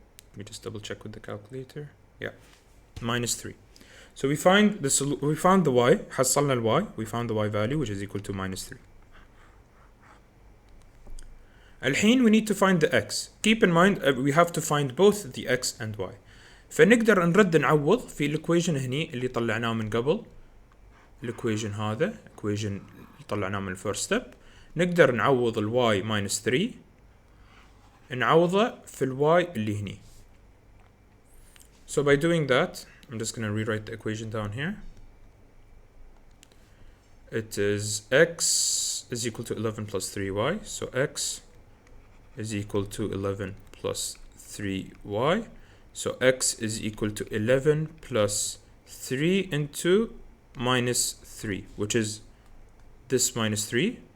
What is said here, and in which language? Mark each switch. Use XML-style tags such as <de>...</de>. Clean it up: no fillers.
<en>Let me just double check with the calculator. Yeah, minus 3. So we found the y,</en> <ar>حصلنا ال y,</ar> <en>we found the y value, which is equal to minus 3. الحين we need to find the x. Keep in mind we have to find both the x and y.</en> <ar>فنقدر نرد نعوض في الايكويشن هني اللي طلعناه من قبل. الايكويشن هذا equation اللي طلعناه من الفيرست ستيب. نقدر نعوض ال y minus 3 نعوضه في ال y اللي هني.</ar> <en>So by doing that, I'm just gonna rewrite the equation down here. It is x is equal to 11 plus 3y. So x is equal to 11 plus 3y. So x is equal to 11 plus 3 into minus 3, which is this minus 3.</en>